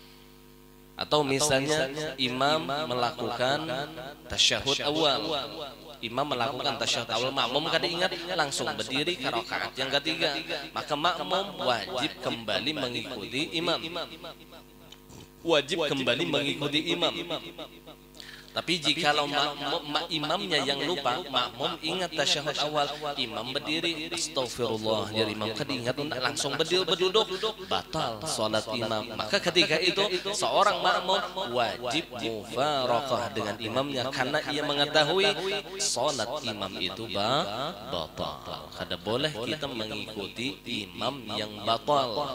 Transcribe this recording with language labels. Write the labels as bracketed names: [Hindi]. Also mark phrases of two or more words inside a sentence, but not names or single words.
[Indonesian] Atau misalnya imam melakukan tasyahud awal, imam melakukan tasyahud awal, makmum kada ingat langsung berdiri ke rakaat yang ketiga, maka makmum wajib kembali mengikuti imam. Wajib kembali mengikuti imam. Tapi jikalau imamnya yang lupa, makmum ingat tasyahud awal, imam berdiri, astagfirullah, jadi imam kada ingat langsung berduduk, batal salat imam. Maka ketika itu seorang makmum wajib mufaraqah dengan imamnya, karena ia mengetahui salat imam itu batal. Kada boleh kita mengikuti imam yang batal.